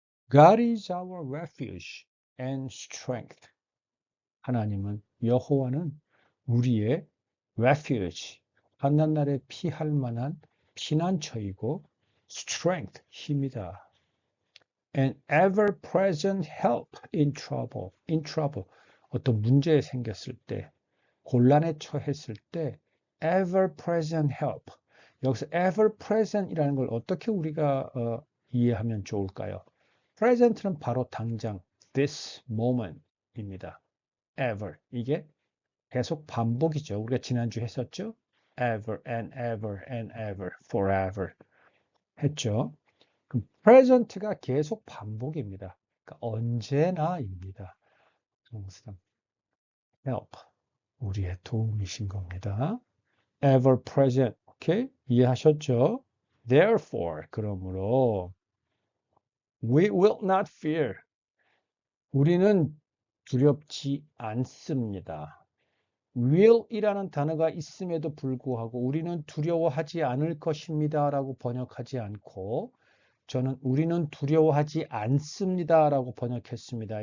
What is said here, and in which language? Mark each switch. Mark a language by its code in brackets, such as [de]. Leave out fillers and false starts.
[en] God is our refuge and strength. [ko] 하나님은 여호와는 우리의 refuge, 환난날에 피할 만한 피난처이고 strength, 힘이다. [en] And ever-present help in trouble. In trouble. [ko] 어떤 문제 생겼을 때, 곤란에 처했을 때 [en] ever-present help. [ko] 여기서 ever-present이라는 걸 어떻게 우리가 이해하면 좋을까요? present는 바로 당장 [en] this moment [ko] 입니다. ever. 이게 계속 반복이죠. 우리가 지난주 했었죠? [en] ever and ever and ever, forever 했죠. [ko] 그럼 present가 계속 반복입니다. 그러니까 언제나입니다. 동사 help, 우리의 도움이신 겁니다. [en] ever present, 오케이? [ko] 이해하셨죠? [en] Therefore, 그러므로 we will not fear. [ko] 우리는 두렵지 않습니다. will이라는 단어가 있음에도 불구하고 우리는 두려워하지 않을 것입니다 라고 번역하지 않고 저는 우리는 두려워하지 않습니다 라고 번역했습니다.